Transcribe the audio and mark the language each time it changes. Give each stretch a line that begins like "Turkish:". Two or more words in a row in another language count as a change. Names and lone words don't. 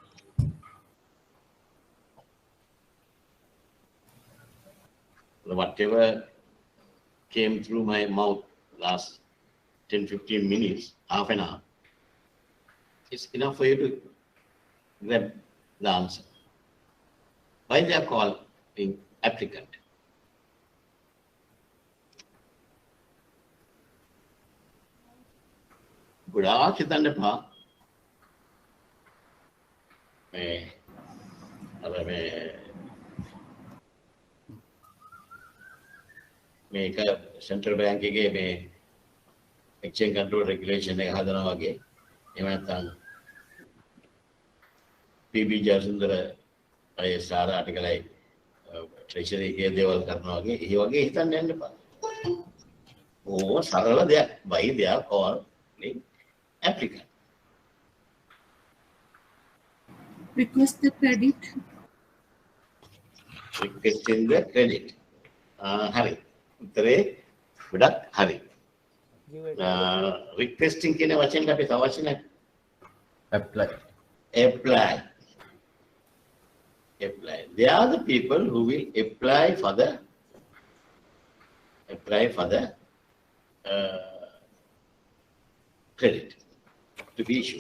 English: Whatever came through my mouth last 10-15 minutes, half an hour, it's enough for you to grab the answer. Why they are called being applicant?
Sinhala: ගොඩාක් හිතන්න එපා මේක සෙන්ට්‍රල් බැංක් එකේ මේ
English: exchange control regulation
Sinhala: එක හදනවා වගේ එහෙම නැත්නම් පීබී ජයසුන්දර අය සාර ආටිකලයි ට්‍රෙෂරි එකේ දේවල් කරනවා වගේ ඒ වගේ හිතන්න යන්න එපා. ඕව සරල දෙයක්.
English: why they are called applicant. Request the credit. Requesting the credit.
Sinhala: Hari. උත්තරේ ගොඩක් හරි. Requesting කියන වචෙන් අපි තව වචනයක්
English: Apply. apply. They are the people who will apply for the credit to be issued.